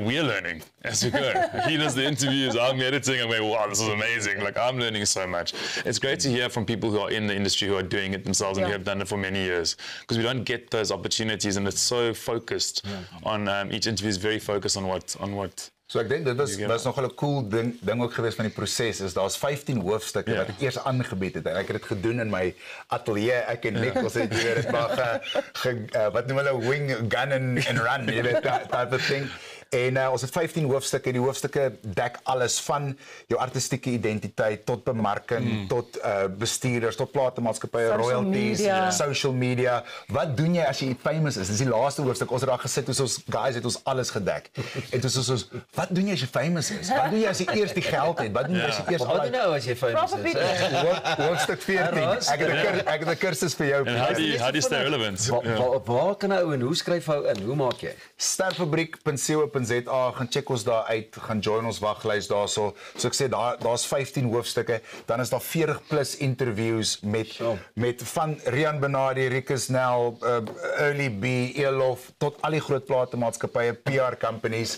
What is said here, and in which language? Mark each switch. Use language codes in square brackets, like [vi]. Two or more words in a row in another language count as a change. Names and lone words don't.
[en] We're learning as we go. He does the interviews, I'm editing, I'm going, wow, this is amazing. Like, I'm learning so much. It's great to hear from people who are in the industry, who are doing it themselves and who have done it for many years, because we don't get those opportunities, and it's so focused on each interview is very focused on what. [af] So ek dink dit was nogal 'n cool ding ook geweest van die proses is daar's 15 hoofstukke wat ek eers aangebied het en ek het dit gedoen in my ateljee. Ek en Nick ons het weer dit maar wat noem hulle [en] wing gun and run, [af] jy weet [en] type of thing. [af] En ons het 15 hoofstukke. Die hoofstukke dek alles van jou artistieke identiteit tot bemarking, tot bestuurders, tot platemaatskappye, royalties, [en] social media. [af] Wat doen jy as jy famous is? Dis die laaste hoofstuk. Ons het daar gesit, ons guys het ons alles gedek. En dis ons wat doen jy as jy famous is? Wat doen jy as jy eers die geld het? Wat doen jy as jy eers Wat doen nou as jy famous is? Hoofstuk 14. Ek het 'n kursus vir jou. [en] How do you stay relevant? [af] Waar kan ou en hoe skryf ou in? Hoe maak jy? Sterfabriek.co.za, gaan check ons daar uit, gaan join ons waglys daarso. So ek sê daar's 15 hoofstukke, dan is daar 40 plus interviews met van Rian Benadi, Rikus Nel, Early B, Elof tot al die groot platemaatskappye, [en] PR companies.